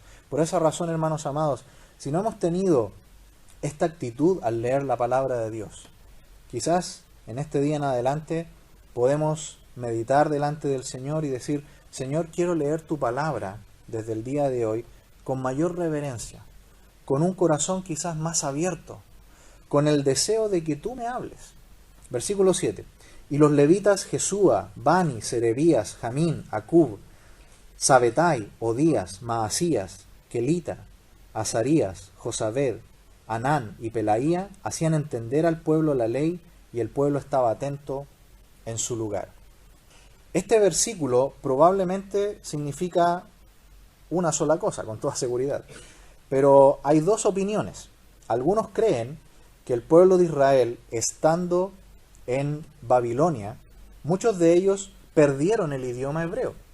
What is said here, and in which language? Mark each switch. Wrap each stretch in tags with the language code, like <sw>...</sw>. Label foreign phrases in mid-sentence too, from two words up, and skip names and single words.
<es>Por esa razón, hermanos amados, si no hemos tenido esta actitud al leer la palabra de Dios, quizás en este día en adelante podemos meditar delante del Señor y decir: Señor, quiero leer tu palabra desde el día de hoy con mayor reverencia, con un corazón quizás más abierto, con el deseo de que tú me hables. Versículo 7. Y los levitas Jesúa, Bani, Serebías, Jamín, Acub, Sabetai, Odías, Maasías, Kelita, Azarías, Josabed, Anán y Pelaía hacían entender al pueblo la ley, y el pueblo estaba atento en su lugar. Este versículo probablemente significa una sola cosa, con toda seguridad. Pero hay dos opiniones. Algunos creen que el pueblo de Israel, estando en Babilonia, muchos de ellos perdieron el idioma hebreo.</es>